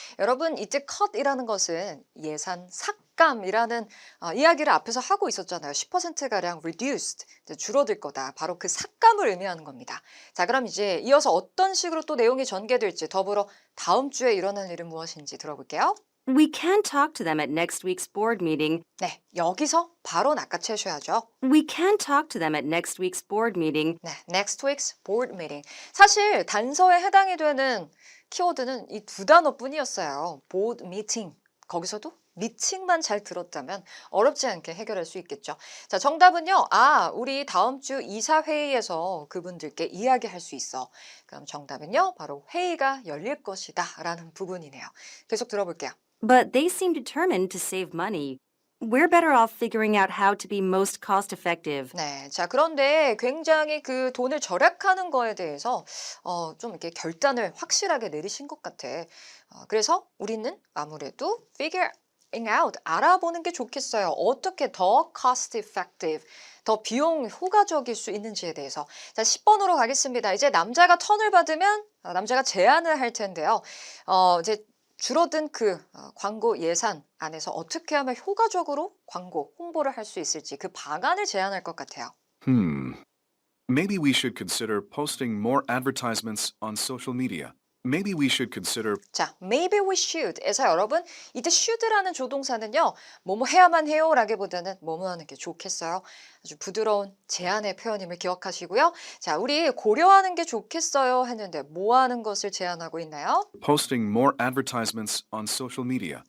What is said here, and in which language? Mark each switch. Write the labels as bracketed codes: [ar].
[ko] 여러분 이때 cut이라는 것은 예산 삭감이라는 이야기를 앞에서 하고 있었잖아요. 10%가량 reduced, 줄어들 거다. 바로 그 삭감을 의미하는 겁니다. 자, 그럼 이제 이어서 어떤 식으로 또 내용이 전개될지 더불어 다음 주에 일어날 일은 무엇인지 들어볼게요. [en] We can talk to them at next week's board meeting. [ko] 네, 여기서 바로 낚아채셔야죠. [en] We can talk to them at next week's board meeting. 네, next week's board meeting. [ko] 사실 단서에 해당이 되는 키워드는 이 두 단어뿐이었어요. [en] board meeting. [ko] 거기서도 미팅만 잘 들었다면 어렵지 않게 해결할 수 있겠죠. 자, 정답은요. 우리 다음 주 이사회의에서 그분들께 이야기할 수 있어. 그럼 정답은요. 바로 회의가 열릴 것이다 라는 부분이네요. 계속 들어볼게요. [en] But they seem determined to save money. We're better off figuring out how to be most cost effective. [ko] 네, 자, 그런데 굉장히 그 돈을 절약하는 거에 대해서 좀 이렇게 결단을 확실하게 내리신 것 같아. 그래서 우리는 아무래도 [en] figuring out, [ko] 알아보는 게 좋겠어요. 어떻게 더 [en] cost effective, [ko] 더 비용 효과적일 수 있는지에 대해서. 자, 10번으로 가겠습니다. 이제 남자가 턴을 받으면 남자가 제안을 할 텐데요. 이제 줄어든 광고 예산 안에서 어떻게 하면 효과적으로 광고 홍보를 할 수 있을지 그 방안을 제안할 것 같아요. [en] Maybe we should consider posting more advertisements on social media. Maybe we should consider [ko] 자, [en] maybe we should [ko] 에서 여러분 이때 should라는 조동사는요. 뭐뭐 해야만 해요 라기보다는 뭐뭐 하는 게 좋겠어요. 아주 부드러운 제안의 표현임을 기억하시고요. 자, 우리 고려하는 게 좋겠어요 했는데 뭐 하는 것을 제안하고 있나요? [en] posting more advertisements on social media.